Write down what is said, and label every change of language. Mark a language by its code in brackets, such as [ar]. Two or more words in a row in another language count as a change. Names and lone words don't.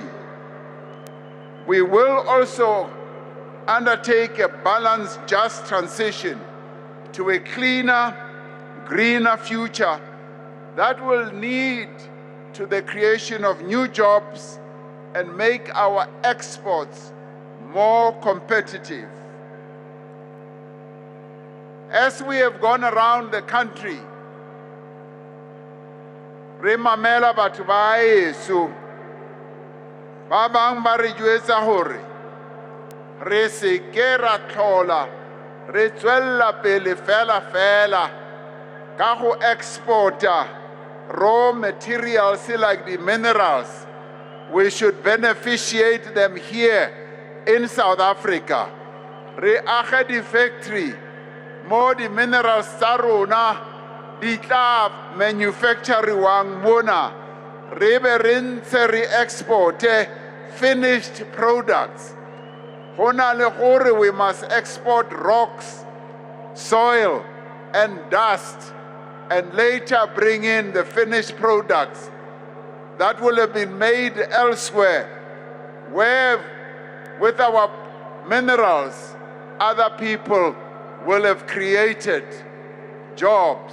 [en] We will also undertake a balanced, just transition to a cleaner, greener future that will lead to the creation of new jobs and make our exports more competitive. As we have gone around the country, [st] re mamela batho ba heso ba bang ba re jwetsa hore re se ke ra tlhola re tswella pele fela ka go exporta [en] raw materials like the minerals. We should beneficiate them here in South Africa. [st] Re age di factory mo di minerals tsa rona di tla manufacturiwang mona, re be re ntse re exporte [en] finished products. [st] Go na le gore [en] we must export rocks, soil and dust, and later bring in the finished products that will have been made elsewhere, where with our minerals other people will have created jobs.